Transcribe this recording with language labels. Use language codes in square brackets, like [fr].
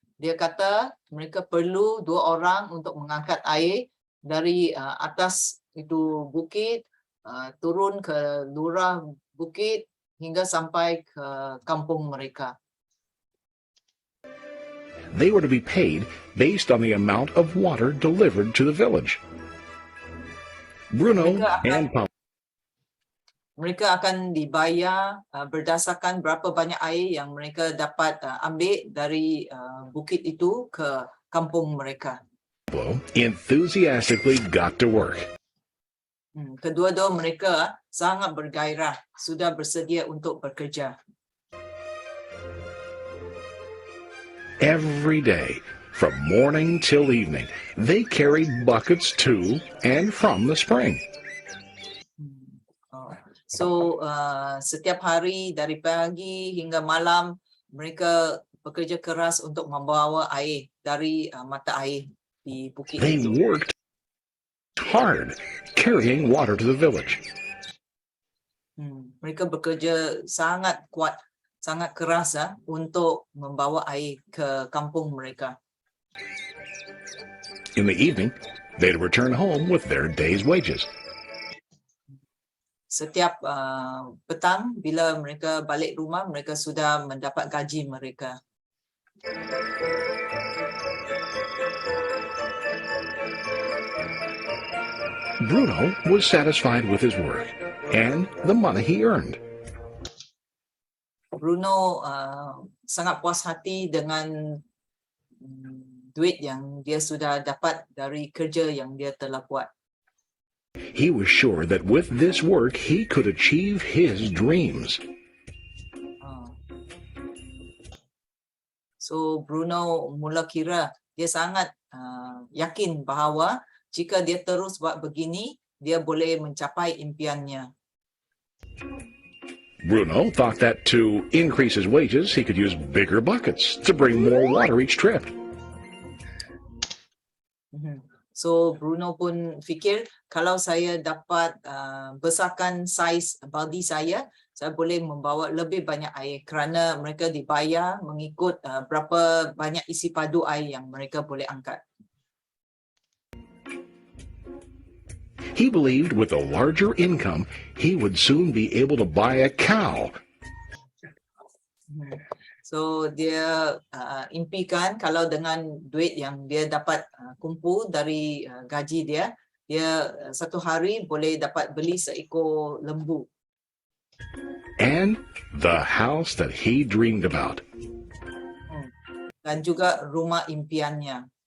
[ms] Dia kata mereka perlu dua orang untuk mengangkat air dari atas itu bukit turun ke lurah bukit hingga sampai ke kampung mereka. [en] They were to be paid based on the amount of water delivered to the village. Bruno and Pablo. [ms] Mereka akan dibayar berdasarkan berapa banyak air yang mereka dapat ambil dari bukit itu ke kampung mereka. [en] Enthusiastically got to work. [ms] Kedua-dua mereka sangat bergairah, sudah bersedia untuk bekerja. [en] Every day, from morning till evening, they carried buckets to and from the spring. [ms] So setiap hari dari pagi hingga malam mereka bekerja keras untuk membawa air dari mata air di bukit [en] They [ms] itu. [en] worked hard carrying water to the village. [ms] Mereka bekerja sangat kuat, sangat keras untuk membawa air ke kampung mereka. [en] In the evening, they'd return home with their day's wages. [ms] Setiap petang bila mereka balik rumah, mereka sudah mendapat gaji mereka. [en] Bruno was satisfied with his work and the money he earned. [ms] Bruno sangat puas hati dengan duit yang dia sudah dapat dari kerja yang dia telah buat. [en] He was sure that with this work he could achieve his dreams. [ms] So Bruno mula kira dia sangat yakin bahawa jika dia terus buat begini, dia boleh mencapai impiannya. [en] Bruno thought that to increase his wages, he could use bigger buckets to bring more water each trip. [ms] So Bruno pun fikir kalau saya dapat besarkan saiz baldi saya boleh membawa lebih banyak air kerana mereka dibayar mengikut berapa banyak isi padu air yang mereka boleh angkat. [en] He believed with a larger income, he would soon be able to buy a cow. [ms] So dia impikan kalau dengan duit yang dia dapat kumpul dari gaji dia, dia satu hari boleh dapat beli seekor lembu. [en] And the house that he dreamed about. [ms] Dan juga rumah impiannya.